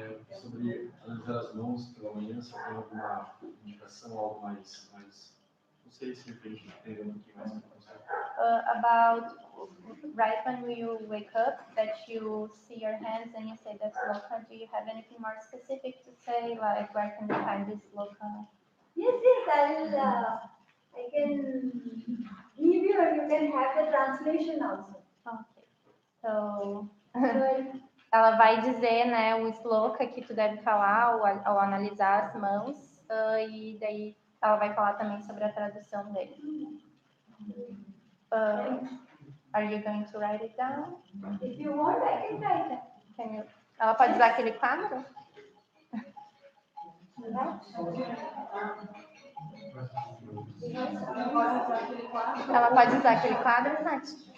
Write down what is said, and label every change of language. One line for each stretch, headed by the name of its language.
Portuguese: Sobre analisar as mãos pela manhã, se tem alguma indicação, algo mais não sei se a gente entender um pouquinho mais.
English: About right when you wake up, that you see your hands and you say that's loka. Do you have anything more specific to say, like where can we find this loka? Yes, I can give you, or you can have the translation also. Okay.
Portuguese: So ela vai dizer, né, o sloka que tu deve falar ao analisar as mãos, e daí ela vai falar também sobre a tradução dele.
English: Are you going to write it down? If you want, I can write it.
Portuguese: Ela pode usar aquele quadro? Ela pode usar aquele quadro, Nath?